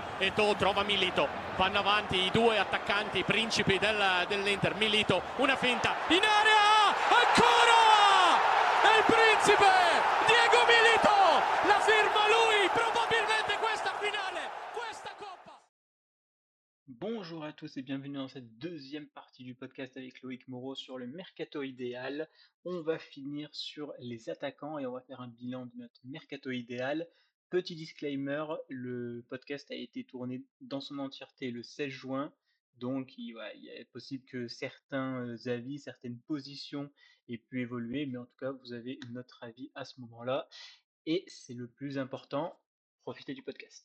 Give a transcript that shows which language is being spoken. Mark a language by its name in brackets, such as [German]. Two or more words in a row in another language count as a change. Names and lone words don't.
[Italian] Eto'o trova Milito, vanno avanti i due attaccanti principi dell'Inter. Milito, una finta in area, ancora è il principe Diego Milito, la firma lui, probabilmente questa finale, questa coppa. [French] Bonjour à tous et bienvenue dans cette deuxième partie du podcast avec Loïc Moreau sur le mercato idéal. On va finir sur les attaquants et on va faire un bilan de notre mercato idéal. Petit disclaimer, le podcast a été tourné dans son entièreté le 16 juin, donc il est possible que certains avis, certaines positions aient pu évoluer, mais en tout cas vous avez notre avis à ce moment-là et c'est le plus important, profitez du podcast.